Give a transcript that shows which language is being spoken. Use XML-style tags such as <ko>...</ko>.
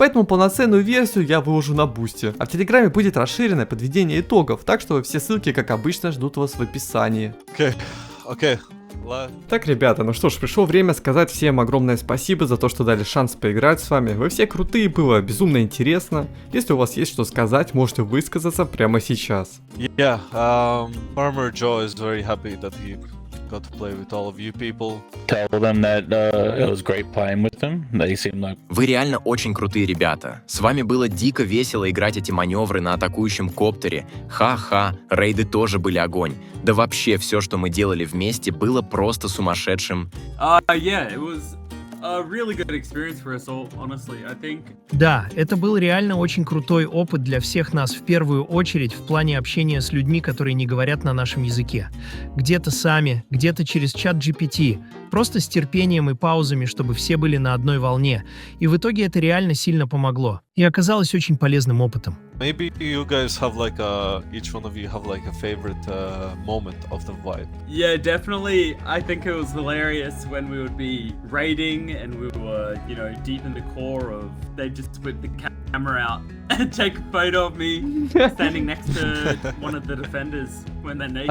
<ru>Поэтому полноценную версию я выложу на бусте. А в Телеграме будет расширенное подведение итогов, так что все ссылки, как обычно, ждут вас в описании. Окей. Так, ребята, ну что ж, пришло время сказать всем огромное спасибо за то, что дали шанс поиграть с вами. Вы все крутые, было безумно интересно. Если у вас есть что сказать, можете высказаться прямо сейчас.</ru> <en>Yeah, Farmer Joe is very happy that he got to play with all of you people. Tell them that it was great playing with them. They seem like...</en> <ru>Вы реально очень крутые ребята. С вами было дико весело играть эти маневры на атакующем коптере. Ха-ха, рейды тоже были огонь. Да вообще все, что мы делали вместе, было просто сумасшедшим.</ru> <en>Yeah, it was a really good experience for us all, honestly, I think.</en> <ru>Да, это был реально очень крутой опыт для всех нас в первую очередь в плане общения с людьми, которые не говорят на нашем языке. Где-то сами, где-то через чат GPT. Просто с терпением и паузами, чтобы все были на одной волне. И в итоге это реально сильно помогло. И оказалось очень полезным опытом.</ru> <en>Maybe you guys have like each one of you have like a favorite moment of the vibe. Yeah, definitely. I think it was hilarious when we would be raiding and we were, you know, deep in the core of. They just whip the camera out and take a photo of me standing next to one of the defenders when they're naked.</en>